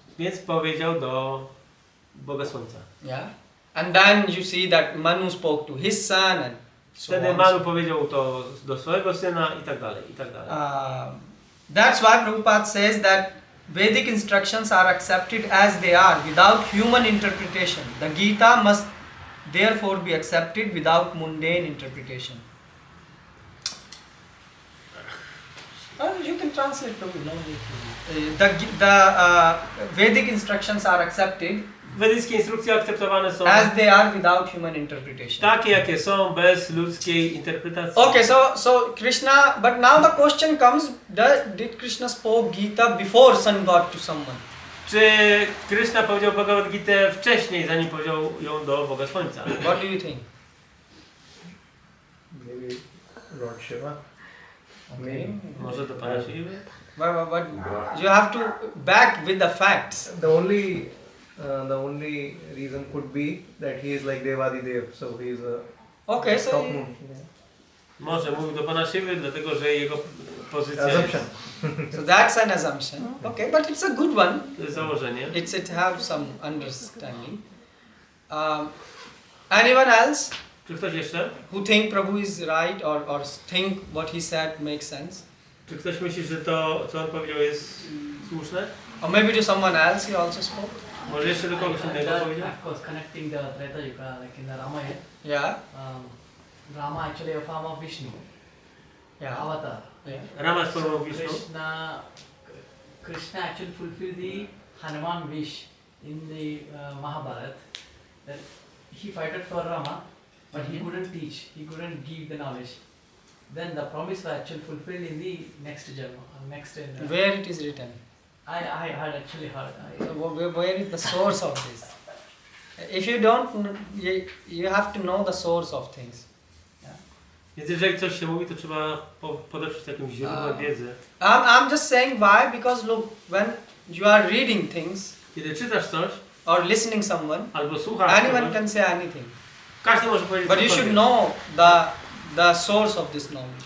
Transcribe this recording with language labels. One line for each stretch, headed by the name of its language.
Polish: Więc powiedział do Boga Słońca.
English: Yeah. And then you see that Manu spoke to his son and so
Polish: Wtedy on. Manu powiedział to do swojego syna i tak dalej, i tak dalej.
English: That's why Prabhupada says that Vedic instructions are accepted as they are without human interpretation. The Gita must therefore be accepted without mundane interpretation. You can translate Prabhu. No need to. The Vedic instructions are accepted
Polish: Wedyjskie instrukcje akceptowane są
English: as they are without human interpretation.
Polish: takie, jakie są, bez ludzkiej interpretacji.
English: Okay, so Krishna, but now the question comes: did Krishna spoke Gita before sun god to someone?
Polish: Czy Krishna powiedział Bhagavad Gita wcześniej, zanim powiedział ją do Boga Słońca?
English: What do you think? Maybe Lord Shiva. Okay.
Polish: Może do Pana Siwy?
English: But you have to back with the facts. The only reason could be that he is like Devadidev, so he is a Okay, so top moon.
Polish: Może mówił do Pana Siwy, dlatego że jego pozycja
English: Assumption. so that's an assumption. Okay, but it's a good one.
Polish: to jest założenie.
English: It have some understanding. Anyone else
Polish: Czy ktoś jeszcze?
English: who think Prabhu is right or think what he said makes sense?
Polish: Czy ktoś myśli, że to, co on powiedział, jest słuszne?
English: Or maybe to someone else he also spoke?
Polish: Może jeszcze do kogoś innego powiedział?
English: Of course, connecting the Treta Yuga, like in the Ramayana, Yeah. Rama actually a form of Vishnu, Yeah. avatar. Yeah.
Polish: Rama jest formą Wisznu.
English: Krishna actually fulfilled the Hanuman wish in the Mahabharata that he fought for Rama, but he couldn't teach, he couldn't give the knowledge. Then the promise was actually fulfilled in the next Janma, next. Where it is written? I had actually heard. So where is the source of this? If you don't, you have to know the source of things.
Polish: Więc jeżeli coś się mówi, to trzeba podeprzeć jakimś źródłem wiedzy.
English: I'm just saying why, because look, when you are reading things
Polish: Kiedy czytasz coś,
English: or listening someone,
Polish: albo słuchasz
English: anyone
Polish: kogoś,
English: can say anything.
Polish: Każdy może powiedzieć
English: But you should
Polish: cokolwiek.
English: know the source of this knowledge.